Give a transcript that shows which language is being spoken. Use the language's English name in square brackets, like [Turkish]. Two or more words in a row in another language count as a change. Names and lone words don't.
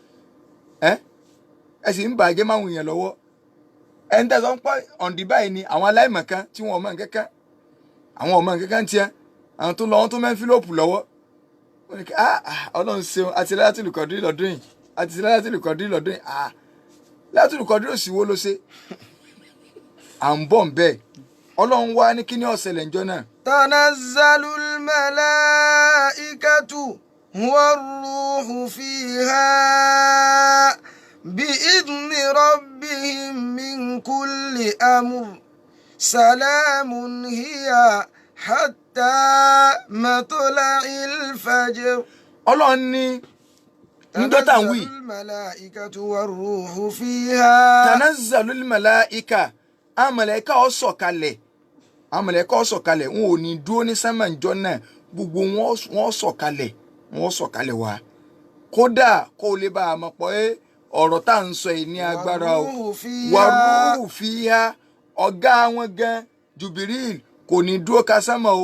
[Yoruba] ẹ sì ń bàjẹ́ máwọn èèyàn lọ́wọ́ ẹni tẹ́ sọ ń pọ́ ọ̀ǹdí báyìí ni àwọn aláìmọ̀kan tí wọn ò mọ̀ nǹkankan àwọn ọmọ nǹkankan tiẹ̀ àwọn tó lọ́wọ́ tó mẹ́ńfílòpù lọ́wọ́ Ọlọ́run ṣeun àti Lailatul Qadri lọ́dún yìí àti Lailatul Qadri lọ́dún yìí Lailatul Qadri ò sí wo ló ṣe à ń bọ̀ ń bẹ́ẹ̀ Ọlọ́run wá ní kí ni ó ṣẹlẹ̀ ńjọ́ náà. [Arabic] تنزل الملائكة والروح فيها بإذن ربهم من كل أمر سلام هي حتى مطلع الفجر. [Yoruba] Ọlọ́run ní níjọ́ tá ń wí. [Arabic] تنزل الملائكة والروح فيها. تنزل الملائكة [Yoruba] àwọn màláíkà ó sọ̀kalẹ̀ àwọn màláíkà ó sọ̀kalẹ̀ wọn ò ní dúró ní sánmà ńjọ́ náà gbogbo wọn sọ̀kalẹ̀ wá kódà kó lè bá a mọ̀ pé ọ̀rọ̀ tá à ń sọ yìí ní agbára o [Arabic] والروح فيها [Yoruba] ọ̀gá wọn gan Jibril kò ní dúró ka sánmà o